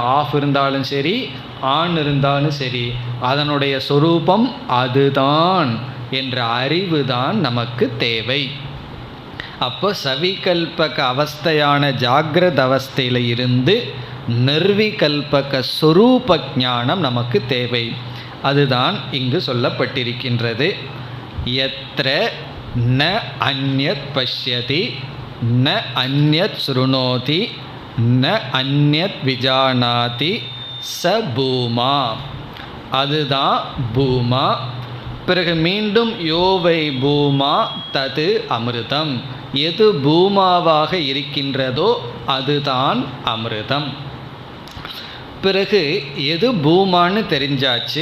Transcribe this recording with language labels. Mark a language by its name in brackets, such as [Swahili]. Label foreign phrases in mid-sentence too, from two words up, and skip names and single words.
[Tamil] ஆஃப் இருந்தாலும் சரி ஆன் இருந்தாலும் சரி அதனுடைய சொரூபம் அதுதான் என்ற அறிவு தான் நமக்கு தேவை. அப்போ சவிகல்பக அவஸ்தையான ஜாகிரத அவஸ்தையில் இருந்து நிர்விகல்பக ஸ்வரூப ஞானம் நமக்கு தேவை. அதுதான் இங்கு சொல்லப்பட்டிருக்கின்றது. [Sanskrit] யத்ர ந அந்யத் பஷ்யதி ந அந்யத் ஸ்ருணோதி ந அந்யத் விஜானாதி ச பூமா. [Tamil] அதுதான் பூமா. பிறகு மீண்டும் [Sanskrit] யோவை பூமா தது அமிர்தம். [Tamil] எது பூமாவாக இருக்கின்றதோ அதுதான் அமிர்தம். பிறகு எது பூமான்னு தெரிஞ்சாச்சு.